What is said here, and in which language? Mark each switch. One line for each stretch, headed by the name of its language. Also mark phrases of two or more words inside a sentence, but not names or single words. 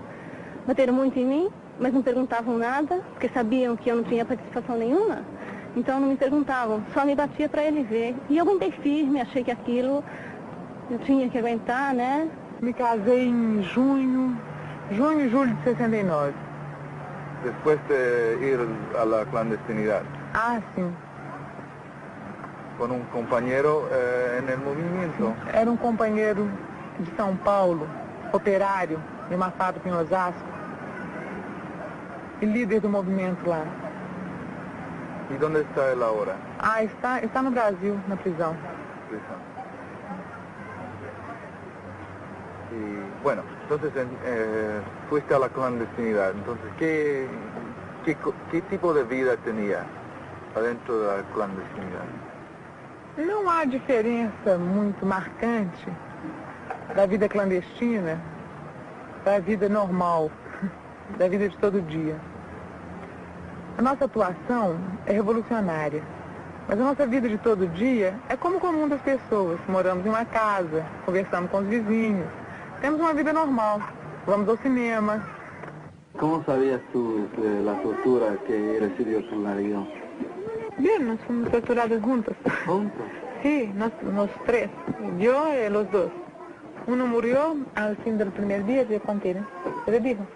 Portuguese: Bateram muito em mim, mas não perguntavam nada, porque sabiam que eu não tinha participação nenhuma. Então não me perguntavam, só me batia para ele ver. E eu aguentei firme, achei que aquilo eu tinha que aguentar, né? Me casei em junho e julho de 69. Depois de ir
Spanish: a la clandestinidad.
Portuguese: Ah, sim. Com um companheiro no movimento. Era um companheiro de São Paulo, operário, de uma fábrica em Osasco, e líder do movimento lá. E onde está ele agora? Ah, está no Brasil, na prisão.
Spanish: Y bueno, entonces fuiste a la clandestinidad. Entonces, ¿qué tipo de vida tenía adentro de la clandestinidad?
Portuguese: Não há diferença muito marcante da vida clandestina para a vida normal, da vida de todo dia. A nossa atuação é revolucionária, mas a nossa vida de todo dia é como o comum das pessoas. Moramos em uma casa, conversamos com os vizinhos, temos uma vida normal, vamos ao cinema.
Spanish: ¿Cómo sabías tú de la tortura que recibió en la región? Bien, nos fuimos torturados juntos. ¿Juntos? Sí, los 3, yo y los 2. Uno murió al fin del primer día, yo conté, ¿no? ¿Se le dijo?